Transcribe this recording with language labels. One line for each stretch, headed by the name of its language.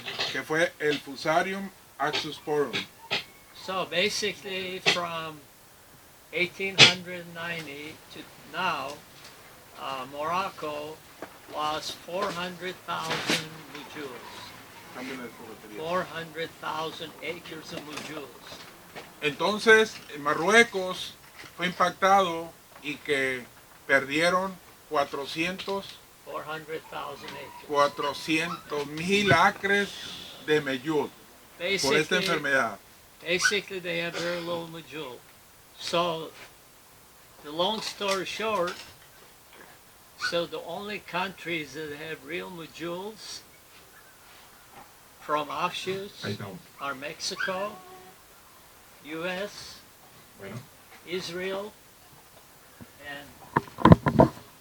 Spanish: Que fue el Fusarium oxosporum.
English: So basically from 1890 to now, Morocco lost 400,000 mujuls. 400,000 acres of mujuls.
Spanish: Entonces, Marruecos fue impactado y que perdieron 400,000 acres de meyul por esta enfermedad.
English: Basically, they have very little mujul. So, the long story short, so the only countries that have real mujuls from offshoots are Mexico, U.S., Israel, and